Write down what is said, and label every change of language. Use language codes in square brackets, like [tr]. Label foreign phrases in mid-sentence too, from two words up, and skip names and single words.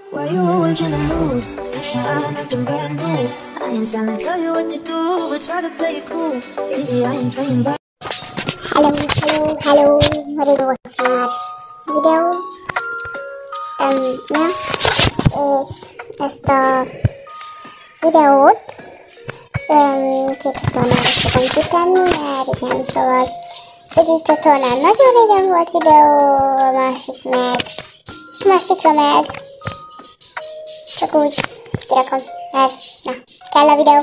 [en] you always in the mood. I'm acting brand new. I ain't trying to tell you what to do, but try to play it cool. Really, I ain't playing by. [hu] Hello, Marigo most már videó. És ezt a videót 2 csatornára fogom kitenni, mert igen, szóval az egyik csatornán nagyon régen volt videó, a másikra meg csak úgy kirakom, mert na, kell a videó.